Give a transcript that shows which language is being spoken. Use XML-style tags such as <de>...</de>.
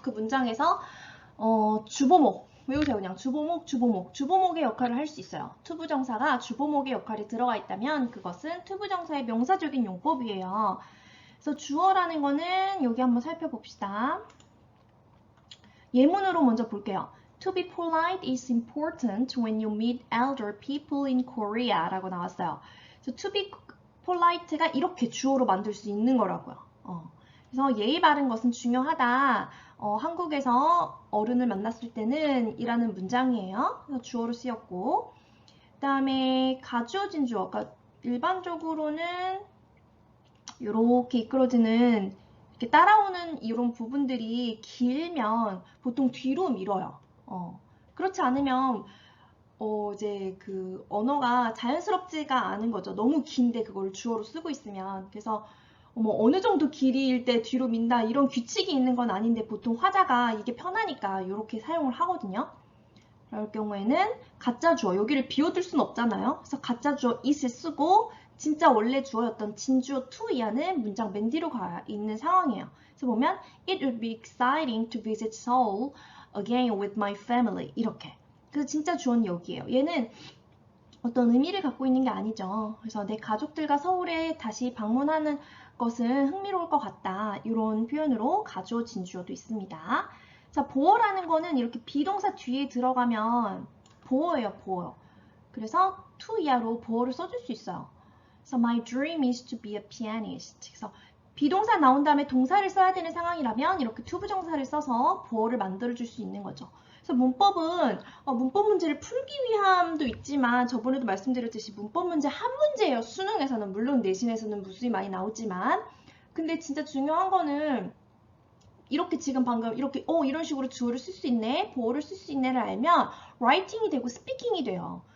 <ko>그 문장에서 주보목 외우세요. 그냥 주보목의 역할을 할 수 있어요. 투부정사가 주보목의 역할이 들어가 있다면 그것은 투부정사의 명사적인 용법이에요. 그래서 주어라는 거는 여기 한번 살펴봅시다. 예문으로 먼저 볼게요.</ko> <en>To be polite is important when you meet elder people in Korea</en> <ko>라고 나왔어요. 그래서</ko> <en>to be polite</en> <ko>가 이렇게 주어로 만들 수 있는 거라고요. 그래서 예의 바른 것은 중요하다. 한국에서 어른을 만났을 때는 이라는 문장이에요. 그래서 주어로 쓰였고 그 다음에 가주어진 주어 그러니까 일반적으로는 이렇게 이끌어지는 이렇게 따라오는 이런 부분들이 길면 보통 뒤로 밀어요. 그렇지 않으면 이제 그 언어가 자연스럽지가 않은 거죠. 너무 긴데 그걸 주어로 쓰고 있으면. 그래서 어느 정도 길이일 때 뒤로 민다 이런 규칙이 있는 건 아닌데 보통 화자가 이게 편하니까 이렇게 사용을 하거든요. 그럴 경우에는 가짜 주어, 여기를 비워둘 수는 없잖아요. 그래서 가짜 주어 is을 쓰고 진짜 원래 주어였던 진주어 to 이하는 문장 맨 뒤로 가 있는 상황이에요. 그래서 보면</ko> <en>It would be exciting to visit Seoul again with my family</en> <ko>이렇게. 그래서 진짜 주어는 여기에요. 얘는 어떤 의미를 갖고 있는 게 아니죠. 그래서 내 가족들과 서울에 다시 방문하는 것은 흥미로울 것 같다. 이런 표현으로 가주어, 진주어도 있습니다. 자, 보어라는 거는 이렇게 비동사 뒤에 들어가면 보어예요, 보어. 그래서 to 이하로 보어를 써줄 수 있어요. 그래서</ko> <en>my dream is to be a pianist.</en> <ko>그래서 비동사 나온 다음에 동사를 써야 되는 상황이라면 이렇게 to 부정사를 써서 보어를 만들어줄 수 있는 거죠. 그래서 문법은 문법 문제를 풀기 위함도 있지만 저번에도 말씀드렸듯이 문법 문제 한 문제예요. 수능에서는 물론 내신에서는 무수히 많이 나오지만 근데 진짜 중요한 거는 이렇게 지금 방금 이렇게 이런 식으로 주어를 쓸 수 있네, 보어를 쓸 수 있네를 알면 라이팅이 되고 스피킹이 돼요.</ko>